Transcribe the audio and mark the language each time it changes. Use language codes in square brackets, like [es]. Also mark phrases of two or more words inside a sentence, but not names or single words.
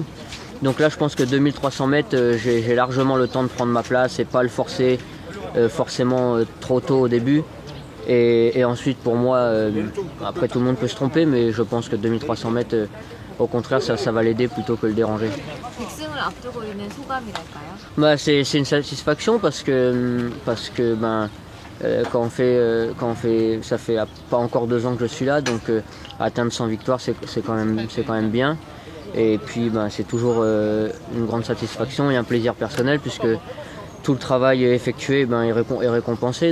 [fr] Donc là, je pense que 2300 mètres, j'ai largement le temps de prendre ma place et pas le forcer forcément trop tôt au début. Et ensuite, pour moi, après tout le monde peut se tromper, mais je pense que 2300 mètres, au contraire, ça va l'aider plutôt que le déranger. [ko] 백승을 앞두고 있는 소감이랄까요? [fr] Bah, c'est une satisfaction parce que ben, quand on fait, ça fait pas encore 2 ans que je suis là, donc atteindre 100 victoires, c'est quand même bien. Et puis ben, c'est toujours une grande satisfaction et un plaisir personnel puisque tout le travail effectué est récompensé.